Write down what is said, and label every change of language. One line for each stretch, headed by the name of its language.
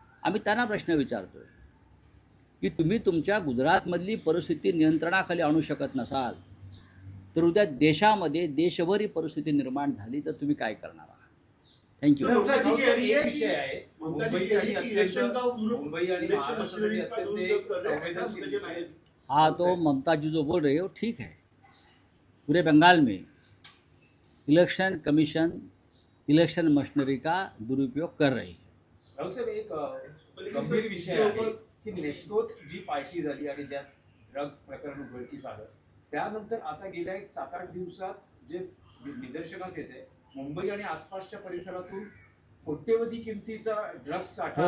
Marathi: आम्ही त्यांना प्रश्न विचारतोय की तुम्ही तुमच्या गुजरातमधली परिस्थिती नियंत्रणाखाली आणू शकत नसाल तर उद्या देशामध्ये देशभरी परिस्थिती निर्माण झाली तर तुम्ही काय करणार आहात?
English: Thank you.
Marathi: एक विषय आहे, मुंबई आणि महाराष्ट्रासाठी अत्यंत संवेदनशील विषय आहे।
Hindi: हाँ, तो ममता जी जो बोल रही हो ठीक है। पूरे बंगाल में इलेक्शन कमीशन इलेक्शन मशीनरी का दुरुपयोग कर रही है।
Marathi: राहुल साहेब, एक गंभीर विषय आहे की नेस्कोत जी पार्टी झाली आणि ज्यात ड्रग्ज प्रकरण उघडकीस आलं, त्यानंतर आता गेल्या एक 7-8 दिवसात जे निदर्शनास येते, मुंबई आणि आसपासच्या परिसरातून कोट्यवधी किमतीचा ड्रग्ज साठा